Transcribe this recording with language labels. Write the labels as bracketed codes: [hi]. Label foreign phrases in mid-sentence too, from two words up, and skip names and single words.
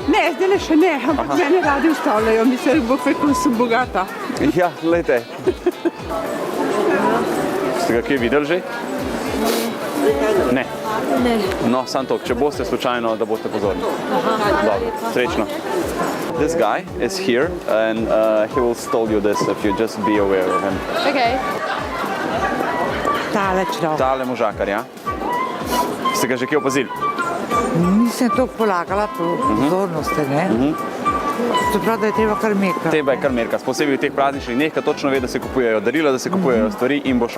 [sl] Ne, zdaj še ne, ampak mene radi ustavljajo. Mislim, da bo kako sem bogata. Ja, glejte. Ste ga kaj videli že? Ne. No, samo toliko, če boste slučajno, da boste pozorni. Dobro, srečno. [en] This guy is here and he will stall you this if you just be aware of him. Okay. [sl] Tale človek. Tale možakar, ja? Ste ga že kaj opazili? Nisem toliko polagala pozornosti, ne? Se pravi, da je treba kar merkati. Treba je kar merkati, posebej v teh prazničnih dneh, ko točno ve, da se kupujejo darila, da se kupujejo stvari in bo šel.